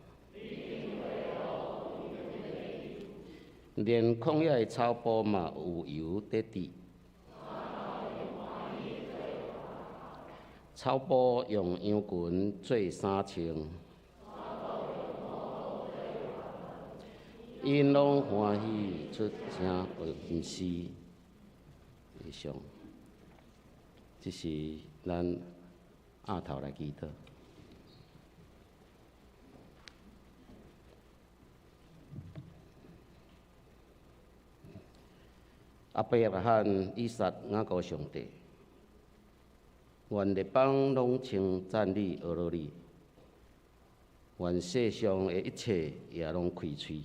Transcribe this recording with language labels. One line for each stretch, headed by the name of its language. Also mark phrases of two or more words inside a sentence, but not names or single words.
Min Nan Chinese: 连旷野的草埔嘛有油得滴。草埔用羊群做衫穿。因拢欢喜出声吟诗，以上，这是咱下头来祈祷。阿伯拉罕、以撒、雅各上帝，愿列邦拢称赞你、阿罗你，愿世上的一切也拢开喙。